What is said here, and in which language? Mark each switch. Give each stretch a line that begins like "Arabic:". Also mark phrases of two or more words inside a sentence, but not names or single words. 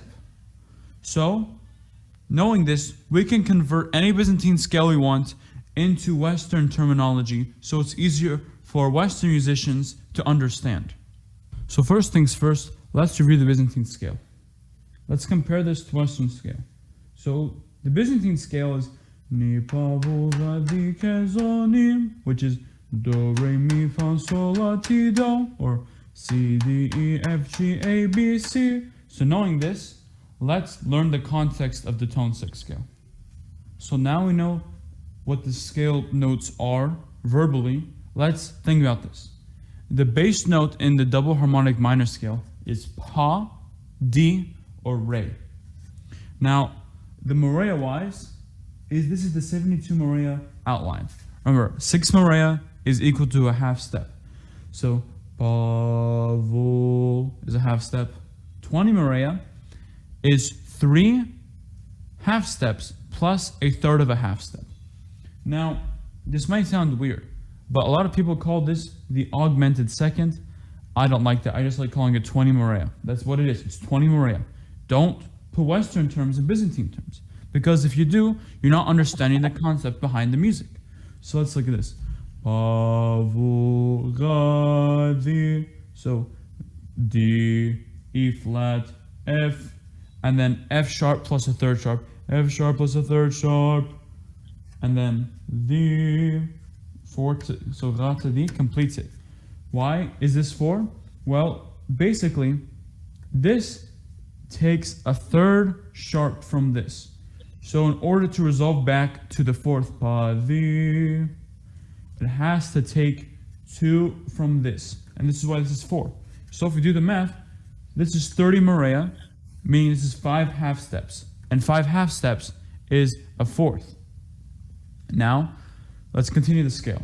English: So, knowing this, we can convert any Byzantine scale we want into Western terminology, so it's easier for Western musicians to understand. So first things first, let's review the Byzantine scale. Let's compare this to Western scale. So the Byzantine scale is ni, pa, vo, ga, di, ke, zo, ni, which is do, re, mi, fa, sol, la, ti, do, or C, D, E, F, G, A, B, C. So knowing this, let's learn the context of the tone 6 scale. So now we know what the scale notes are verbally. Let's think about this. The bass note in the double harmonic minor scale is pa, di, or re. Now, the morea wise, this is the 72 morea outline. Remember, 6 morea is equal to a half step. So, pa, vo is a half step. 20 morea is 3 half steps plus a third of a half step. Now, this might sound weird, but a lot of people call this the augmented second. I don't like that. I just like calling it 20 morea. That's what it is. It's 20 morea. Don't put Western terms in Byzantine terms, because if you do, you're not understanding the concept behind the music. So let's look at this. pa, vu, ga, di. So D, E flat, F, and then F sharp plus a third sharp, F sharp plus a third sharp, and then D, so Ra to D completes it. Why is this for? Well, basically, this takes a third sharp from this. So in order to resolve back to the fourth pa, di, it has to take 2 from this. And this is why this is 4. So if we do the math, this is 30 morea, meaning this is 5 half steps. And 5 half steps is a fourth. Now, let's continue the scale.